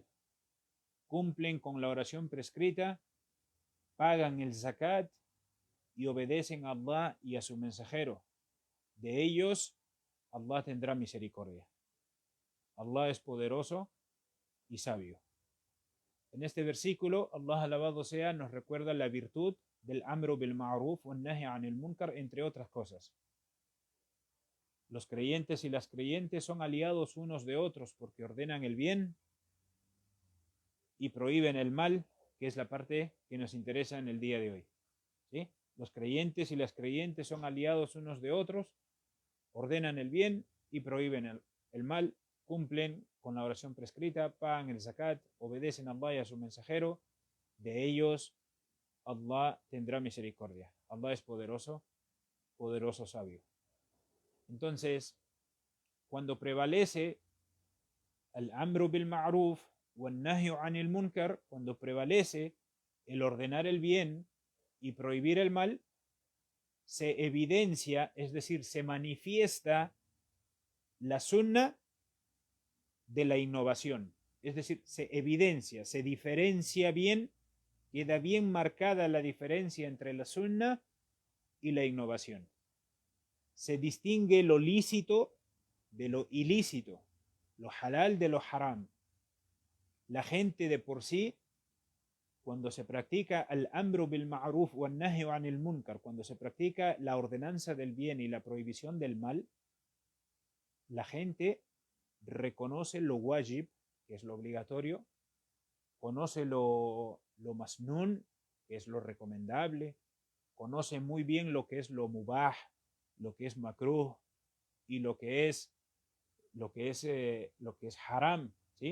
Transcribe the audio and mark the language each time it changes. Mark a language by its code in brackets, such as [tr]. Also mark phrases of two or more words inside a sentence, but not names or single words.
[es] Cumplen con la oración prescrita, pagan el zakat y obedecen a Allah y a su mensajero. De ellos, Allah tendrá misericordia. Allah es poderoso y sabio. En este versículo, Allah, alabado sea, nos recuerda la virtud del [ar] أمر بالمعروف والنهي عن المنكر, [es] entre otras cosas. Los creyentes y las creyentes son aliados unos de otros porque ordenan el bien y prohíben el mal, que es la parte que nos interesa en el día de hoy. ¿Sí? Los creyentes y las creyentes son aliados unos de otros, ordenan el bien y prohíben el mal, cumplen con la oración prescrita, pagan el zakat, obedecen a Allah y a su mensajero. De ellos, Allah tendrá misericordia. Allah es poderoso, poderoso, sabio. Entonces, cuando prevalece el [ar] أمر بالمعروف والنهي عن المنكر, [es] cuando prevalece el ordenar el bien y prohibir el mal, se evidencia, es decir, se manifiesta la sunna de la innovación. Es decir, se evidencia, se diferencia bien, queda bien marcada la diferencia entre la sunna y la innovación. Se distingue lo lícito de lo ilícito, lo halal de lo haram. La gente de por sí, cuando se practica el [ar] أمر بالمعروف والنهي عن [es] munkar, cuando se practica la ordenanza del bien y la prohibición del mal, la gente reconoce lo wajib, que es lo obligatorio, conoce lo masnun, que es lo recomendable, conoce muy bien lo que es lo mubah, lo que es makruh, y lo que es haram, ¿sí?